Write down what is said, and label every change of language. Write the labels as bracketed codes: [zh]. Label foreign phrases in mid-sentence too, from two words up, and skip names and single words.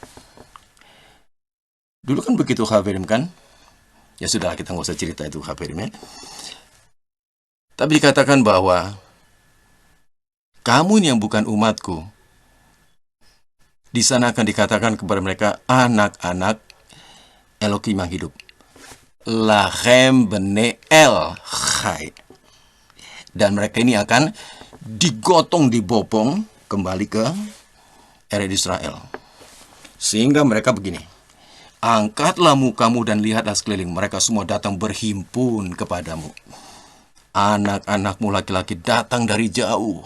[id] Dulu kan begitu, Hafirim, kan? Ya sudah, kita nggak usah cerita itu, Hafirim, ya. Tapi dikatakan bahwa kamu ini yang bukan umatku. Di sana akan dikatakan kepada mereka anak-anak Elohim yang hidup. [he] לכם בני אל חי. [id] Dan mereka ini akan digotong, dibopong kembali ke [he] ארץ ישראל. [id] Sehingga mereka begini. Angkatlah mukamu dan lihatlah sekeliling. Mereka semua datang berhimpun kepadamu. Anak-anakmu laki-laki datang dari jauh.